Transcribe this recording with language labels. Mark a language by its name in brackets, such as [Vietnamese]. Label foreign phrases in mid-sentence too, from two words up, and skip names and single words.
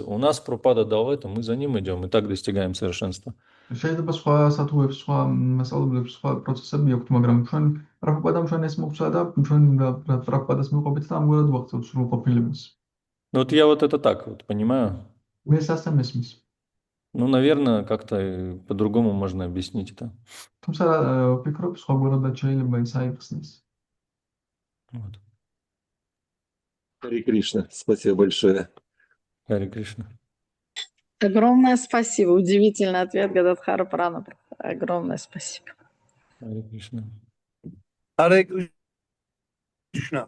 [Russian] У нас Прабхупада дал это, мы за ним идем, и так достигаем совершенства. [Georgian] შეიძლება სხვა სათუებს, სხვა მასწავლებლებს, სხვა პროცესები აქვთ, მაგრამ ჩვენ პრაბჰუპადამ ჩვენ ეს მოგცა და ჩვენ პრაბჰუპადას მივყვებით და ამგვარად ვაღწევთ სრულყოფილებას. [Russian] Ну вот я вот это так вот понимаю. [Georgian] მე სასა მესმის. [Russian] Ну, наверное, как-то по-другому можно объяснить это. [Georgian] თუმცა ვფიქრობ, სხვაგვარადაც შეიძლება ის აიხსნას. [Russian] Вот. Харе Кришна, спасибо большое. Харе Кришна. Огромное спасибо. Удивительный ответ, Гададхара Прана. Огромное спасибо. Харе Кришна. Харе Кришна.